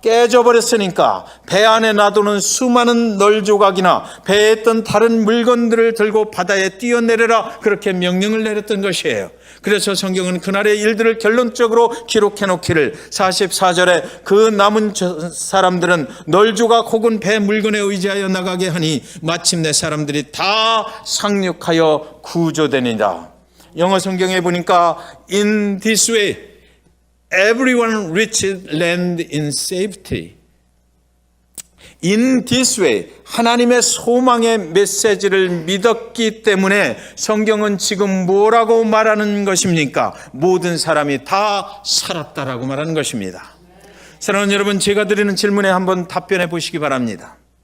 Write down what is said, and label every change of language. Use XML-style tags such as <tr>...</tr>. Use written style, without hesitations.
<ko>깨져버렸으니까 배 안에 놔두는 수많은 널조각이나 배에 있던 다른 물건들을 들고 바다에 뛰어내려라, 그렇게 명령을 내렸던 것이에요. 그래서 성경은 그날의 일들을 결론적으로 기록해 놓기를 44절에 그 남은 사람들은 널조각 혹은 배 물건에 의지하여 나가게 하니 마침내 사람들이 다 상륙하여 구조되니라. 영어 성경에 보니까</ko> <en>In this way everyone reached land in safety. In this way,</en> <ko>하나님의 소망의 메시지를 믿었기 때문에 성경은 지금 뭐라고 말하는 것입니까? 모든 사람이 다 살았다라고 말하는 것입니다. 사랑하는 여러분, 제가 드리는 질문에 한번 답변해 보시기 바랍니다.</ko>